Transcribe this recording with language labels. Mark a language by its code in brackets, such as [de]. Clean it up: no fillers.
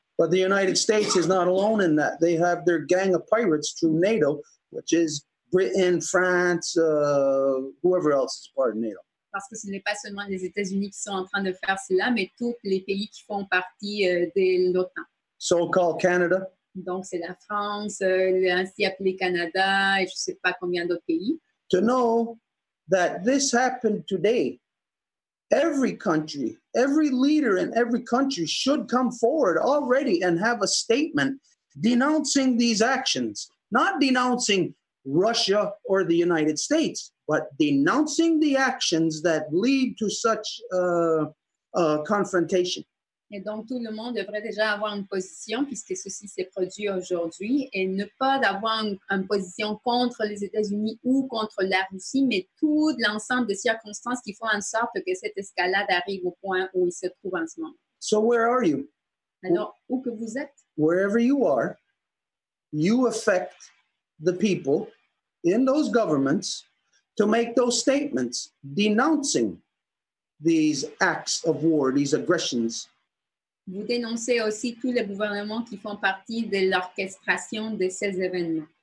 [en] But the United States is not alone in that. They have their gang of pirates through NATO, which is Britain, France, whoever else is part of NATO. [fr] Parce que ce n'est pas seulement les États-Unis qui sont en train de faire cela, mais tous les pays qui font partie de l'OTAN. [en] So-called Canada. [fr] Donc, c'est la France, ainsi appelé Canada, et je ne sais pas combien d'autres pays. [en] To know that this happened today, every country, every leader in every country should come forward already and have a statement denouncing these actions, not denouncing Russia or the United States, but denouncing the actions that lead to such confrontation. [fr] Et donc, tout le monde devrait déjà avoir une position, puisque ceci s'est produit aujourd'hui, et ne pas d'avoir une position contre les États-Unis ou contre la Russie, mais tout l'ensemble de circonstances qui font en sorte que cette escalade arrive au point où il se trouve en ce moment. [en] So where are you? [fr] Alors, où que vous êtes? [en] Wherever you are, you affect the people in those governments to make those statements denouncing these acts of war, these aggressions. [fr] Vous dénoncez aussi tous les gouvernements qui font partie de l'orchestration de ces événements.